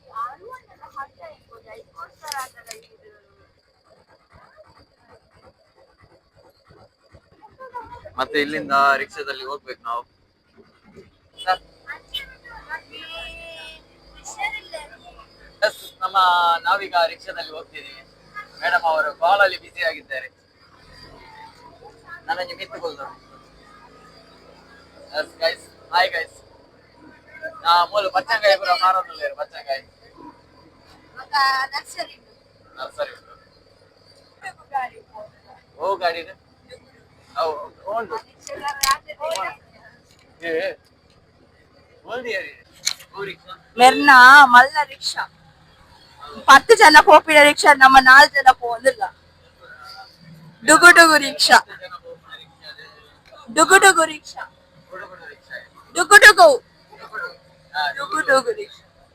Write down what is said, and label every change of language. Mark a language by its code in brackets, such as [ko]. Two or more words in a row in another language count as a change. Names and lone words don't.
[kn] ಮತ್ತೆ ಇಲ್ಲಿಂದ ರಿಕ್ಷಾದಲ್ಲಿ ಹೋಗ್ಬೇಕು ನಾವು ನಾವೀಗ ರಿಕ್ಷಾದಲ್ಲಿ ಹೋಗ್ತಿದೀವಿ ಮೇಡಮ್ ಅವರು ಕಾಲ್ ಅಲ್ಲಿ ಬಿಸಿ ಆಗಿದ್ದಾರೆ ನನಗೆ ಮಿತ್ತುಕೊಳ್ತಾರೆ [en] guys hi guys [kn] ಮೂಲ ಬಚ್ಚಂಗಾಯಿ ಕೂಡ ಮಾರೋದಿಲ್ಲ [tcy] ಬಚ್ಚಂಗಾಯಿ ನರ್ಸರಿ ಉಂಟು [kn] ಓ ಗಾಡಿ [tcy] ಮೆರ್ನಾ ಮಲ್ಲ ರಿಕ್ಷಾ 10 ಜನ ಪೋಪಿನ ರಿಕ್ಷಾ ನಮ್ಮ 4 ಜನ ಪೋದಿಲ್ಲ ಡುಗು ಡುಗು ರಿಕ್ಷಾ ಡುಗು ಡುಗು ರಿಕ್ಷಾ ಡುಗು ಡುಗು ಡುಗು ಡುಗು ರಿಕ್ಷಾ